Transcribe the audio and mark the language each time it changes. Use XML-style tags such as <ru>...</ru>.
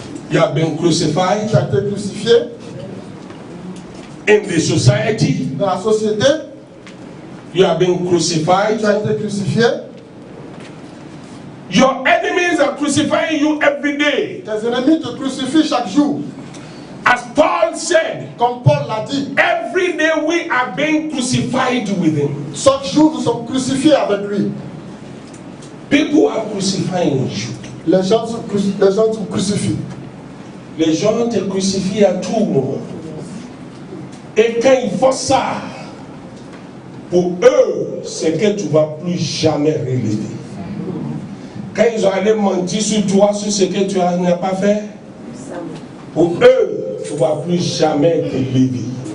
<en>you have been crucified.</en> <fr>tu as été crucifié.</fr> <en>In the society,</en> <fr>Dans la société,</fr> <en>you have been crucified.</en> <fr>tu as été crucifié.</fr> <en>Your enemies are crucifying you every day.</en> <fr>Tes ennemis te crucifient chaque jour.</fr> <en>As Paul said,</en> <fr>Comme Paul l'a dit,</fr> <en>every day we are being crucified with him.</en> <fr>chaque jour nous sommes crucifiés avec lui.</fr> <en>People are crucifying you.</en> <fr>Les gens te crucifient. Les gens te crucifient à tout moment. Et quand ils font ça, pour eux, c'est que tu ne vas plus jamais relever. Quand ils ont allé mentir sur toi, sur ce que tu n'as pas fait, pour eux, tu ne vas plus jamais te lever.</fr>